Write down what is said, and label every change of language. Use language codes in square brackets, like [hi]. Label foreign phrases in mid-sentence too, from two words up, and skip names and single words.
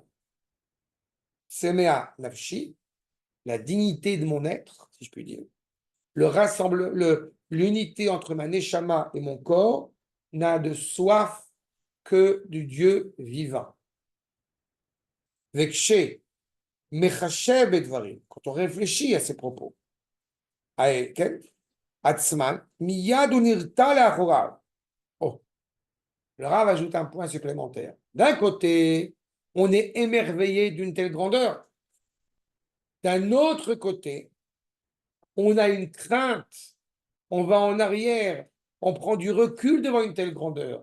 [he] צמאה נפשי, [fr] la dignité de mon être, si je puis dire, l'unité entre ma neshama et mon corps n'a de soif que du Dieu vivant. [he] וכשה מחשב הדברים, [fr] quand on réfléchit à ces propos, [he] עצמן מיד ונרתע לאחוריו. [fr] Oh, le Rav ajoute un point supplémentaire. D'un côté, on est émerveillé d'une telle grandeur. D'un autre côté, on a une crainte, on va en arrière, on prend du recul devant une telle grandeur.